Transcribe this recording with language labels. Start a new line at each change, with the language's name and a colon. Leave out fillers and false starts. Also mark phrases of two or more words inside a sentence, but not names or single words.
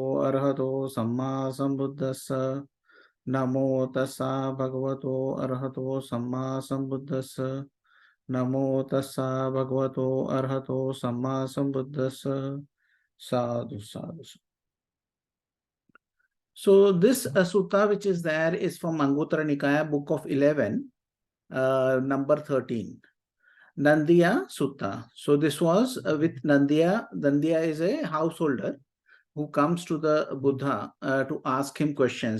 Pali: Arhato Samma Sambuddhassa. Namo Tassa Bhagavato Arhato Samma Sambuddhassa. Namo Tassa Bhagavato Arhato Samma Sambuddhassa. Sadhu, sadhu.
English: So this sutta which is there is from Anguttara Nikaya, book of 11, number 13. Nandiya Sutta. So this was with Nandiya. Nandiya is a householder who comes to the Buddha to ask him questions.